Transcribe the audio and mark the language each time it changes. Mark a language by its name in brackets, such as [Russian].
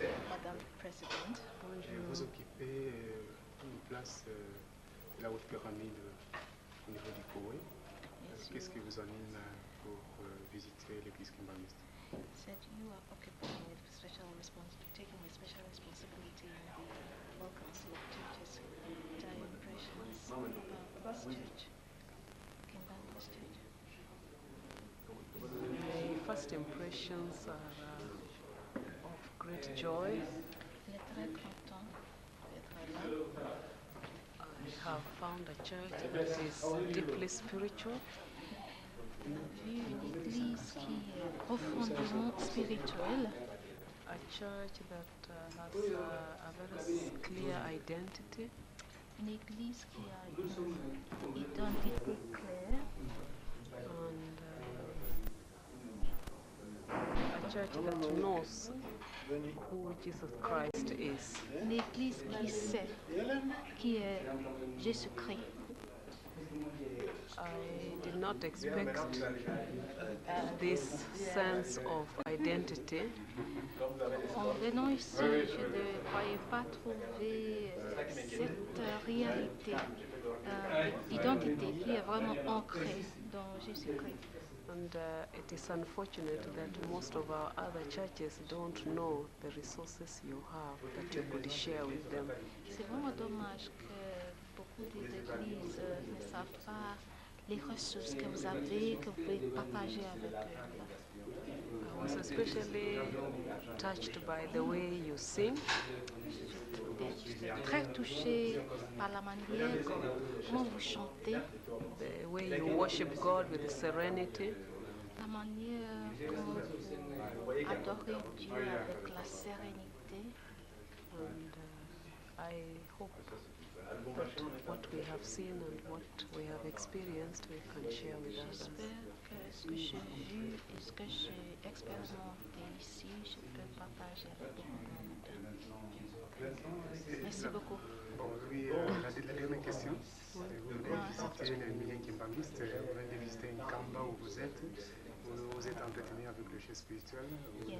[French] Madame la Présidente. Vous occupez une place de la haute pyramide au niveau du Koweït. Qu'est-ce qui vous anime pour visiter l'église kimbangiste? [English] Said you are occupying with taking a special responsibility in the World Council of Churches. What are your impressions about this church, Kimbangist Church? My first impressions are of great joy. [French] Il est très content d'être là. [English] I have found a church that is deeply spiritual. [French] On a vu une église qui est profondément spirituelle. [English] A church that has a very clear identity. [French] Une église qui a une identité claire. [English] And a church that knows who Jesus Christ is. [French] Une église qui sait qui est Jésus-Christ. [English] I did not expect this sense of identity. [French] En venant ici, je ne croyais pas trouver cette réalité d'identité qui est vraiment ancrée dans Jésus-Christ. [English] And it is unfortunate that most of our other churches don't know the resources you have that you could share with them. [French] C'est vraiment dommage que beaucoup d'églises ne savent pas les ressources que vous avez, que vous pouvez partager avec eux. [English] I was especially touched by the way you sing. [French] J'étais très touchée par la manière comment vous chantez, [English] the way you worship God with serenity. [French] la manière dont vous adorez Dieu avec la sérénité. [English] And I hope that what we have seen and what we have experienced we can share with others. [French] J'espère que ce que j'ai vu et ce que j'ai expérimenté ici, je peux partager avec beaucoup de monde. Merci beaucoup. Bon, oui, la dernière question. Vous venez visiter les milieux kimbangistes, vous venez de visiter une kamba où vous êtes entretenu avec le chef spirituel, vous avez